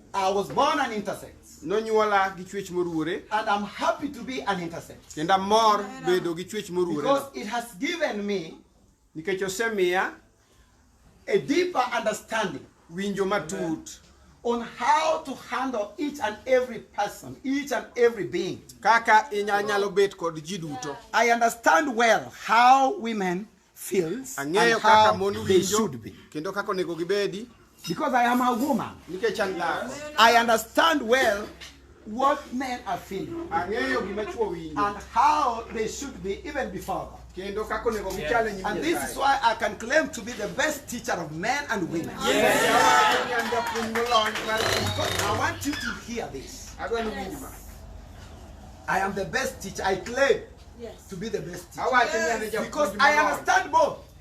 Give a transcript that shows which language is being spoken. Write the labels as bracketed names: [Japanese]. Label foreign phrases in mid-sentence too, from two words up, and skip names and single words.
[English] I was born an intersex. [Luo (Kenya and Tanzania)] Nonyuola gi Chuech moruore. [English] And I'm happy to be an intersex. [Luo (Kenya and Tanzania)] Kendo mor bedo gi Chuech moruore. [English] Because it has given me [Luo (Kenya and Tanzania)] nikech osemiya [English] a deeper understanding [Luo (Kenya and Tanzania)] winjo matut [English] on how to handle each and every person, each and every being. [Luo (Kenya and Tanzania)] Kaka inyalo bet kod ji duto. [English] I understand well how women feels and how they should be. [Luo (Kenya and Tanzania)] Kendo kaka onego gibedi. [English] Because I am a woman. [Luo (Kenya and Tanzania)] Nikech an dhako. [English] I understand well what men are feeling. [Luo (Kenya and Tanzania)] Ang'eyo gima chuo winjo. [English] And how they should be even before God. [Luo (Kenya and Tanzania)] Kendo kaka onego gichal e nyim Nyasaye. [English] And this is why I can claim to be the best teacher of men and women. Yes. I want you to hear this. I am the best teacher. I claim to be the best teacher. Because I understand both.